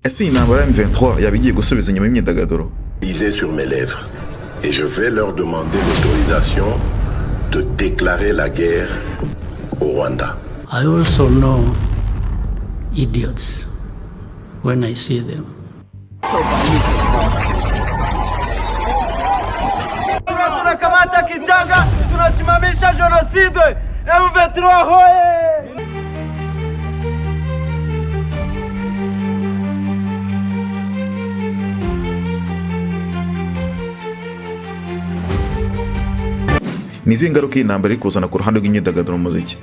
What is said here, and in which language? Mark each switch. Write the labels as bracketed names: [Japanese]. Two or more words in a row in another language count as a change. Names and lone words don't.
[Kinyarwanda] Ese iyi ntambara ya M23 yabigiye gusubiza inyuma imyidagaduro? [French] Lisez sur mes lèvres et je vais leur demander l'autorisation de déclarer la guerre au Rwanda. [English] I also know idiots when I see them. [Swahili] Tunakamata kichanga, tunasimamisha genocide. [Kinyarwanda] M23 hoye! Ni izihe ngaruka iyi ntambara iri kuzana ku ruhande rw'imyidagaduro mu muziki?